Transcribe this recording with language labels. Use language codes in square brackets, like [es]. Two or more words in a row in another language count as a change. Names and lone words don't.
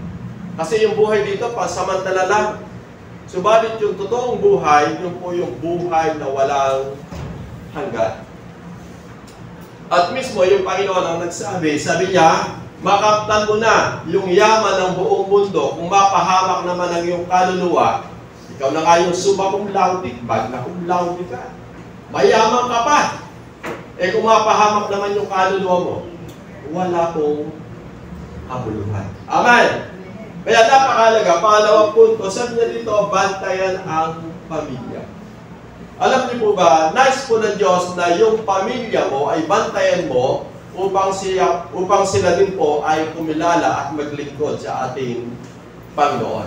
[tl] Kasi yung buhay dito, pansamantala lang. Subalit yung totoong buhay, yun po yung buhay na walang hanggan. At mismo yung Panginoon ang nagsabi, sabi niya, makamtan mo na yung yaman ng buong mundo, kung mapahamak naman ang iyong kaluluwa, ikaw na nga yung [la] summa cum laude, magna cum laude [tl] ka. Mayaman ka pa. Eh kung mapahamak naman yung kaluluwa mo, wala pong kabuluhan. Amen! Kaya napakahalaga, pangalawang punto, sabi niya dito, bantayan ang pamilya. Alam niyo po ba, nice po ng Diyos na yung pamilya mo ay bantayan mo upang sila din po ay kumilala at maglingkod sa ating Panginoon.